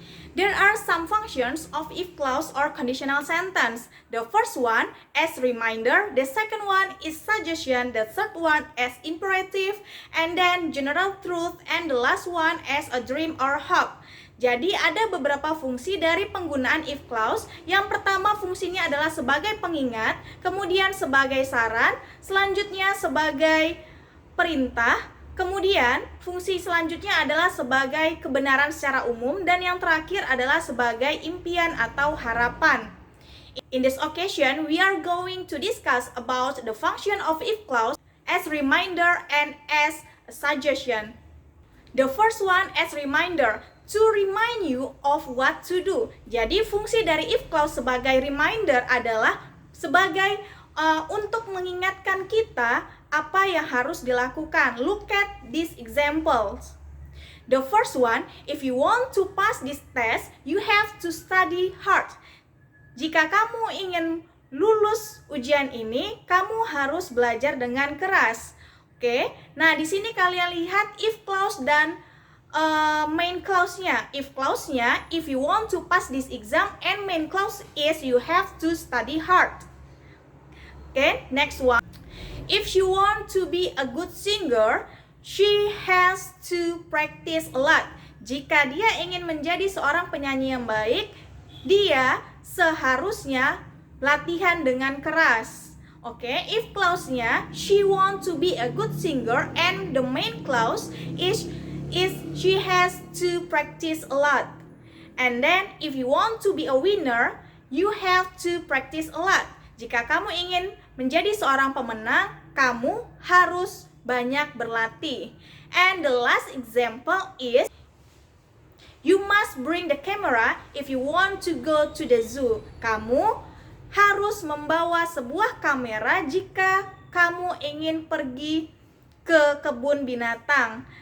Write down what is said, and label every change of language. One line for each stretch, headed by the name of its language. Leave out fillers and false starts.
English: There are some functions of if clause or conditional sentence. The first one as reminder, the second one is suggestion, the third one as imperative, and then general truth, and the last one as a dream or hope.
Indonesian: Jadi ada beberapa fungsi dari penggunaan if clause. Yang pertama fungsinya adalah sebagai pengingat, kemudian sebagai saran, selanjutnya sebagai perintah, kemudian fungsi selanjutnya adalah sebagai kebenaran secara umum, dan yang terakhir adalah sebagai impian atau harapan.
English: In this occasion, we are going to discuss about the function of if clause as reminder and as a suggestion. The first one as reminder, to remind you of what to do.
Indonesian: Jadi fungsi dari if clause sebagai reminder adalah sebagai untuk mengingatkan kita apa yang harus dilakukan.
English: Look at these examples. The first one, if you want to pass this test, you have to study hard.
Indonesian: Jika kamu ingin lulus ujian ini, kamu harus belajar dengan keras. Oke, nah di sini kalian lihat if clause dan main clause-nya.
English: If clause-nya, if you want to pass this exam, and main clause is you have to study hard. Okay, next one. If she want to be a good singer, she has to practice a lot.
Indonesian: Jika dia ingin menjadi seorang penyanyi yang baik, dia seharusnya latihan dengan keras.
English: Okay, if clause-nya she want to be a good singer, and the main clause is she has to practice a lot. And then if you want to be a winner, you have to practice a lot.
Indonesian: Jika kamu ingin menjadi seorang pemenang, kamu harus banyak berlatih.
English: And the last example is you must bring the camera if you want to go to the zoo.
Indonesian: Kamu harus membawa sebuah kamera jika kamu ingin pergi ke kebun binatang.